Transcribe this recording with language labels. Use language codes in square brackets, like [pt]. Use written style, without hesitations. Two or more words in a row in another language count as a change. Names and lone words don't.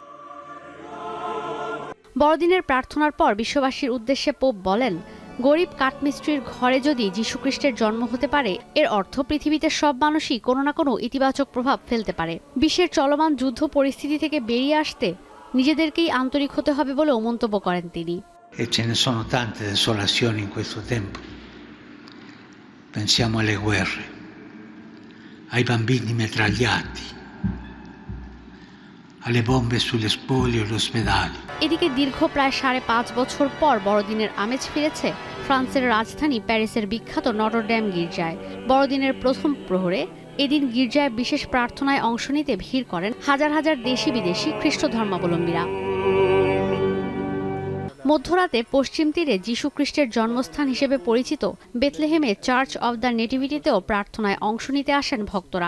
[bn] বড়দিনের প্রার্থনার পর বিশ্ববাসীর উদ্দেশ্যে পোপ বলেন, গরিব কাঠমিস্ত্রির ঘরে যদি যীশুখ্রিস্টের জন্ম হতে পারে, এর অর্থ পৃথিবীতে সব মানুষই কোনো না কোনো ইতিবাচক প্রভাব ফেলতে পারে। বিশ্বের চলমান যুদ্ধ পরিস্থিতি থেকে বেরিয়ে আসতে নিজেদেরকেই আন্তরিক হতে হবে বলেও মন্তব্য করেন তিনি। [it] E ce ne sono tante desolazioni in questo tempo. Pensiamo alle guerre, ai bambini mitragliati, alle bombe sulle spoglie e gli ospedali. [bn] এদিকে দীর্ঘ প্রায় 5.5 বছর পর বড়দিনের আমেজ ফিরেছে ফ্রান্সের রাজধানী প্যারিসের বিখ্যাত নটর ডেম গির্জায়। বড়দিনের প্রথম প্রহরে এদিন গির্জায় বিশেষ প্রার্থনায় অংশ নিতে ভিড় করেন হাজার হাজার দেশি বিদেশি খ্রিস্ট ধর্মাবলম্বীরা। মধ্যরাতে পশ্চিম তীরে যীশু খ্রিস্টের জন্মস্থান হিসেবে পরিচিত বেথলেহেমে চার্চ অব দ্য নেটিভিটিতেও প্রার্থনায় অংশ নিতে আসেন ভক্তরা।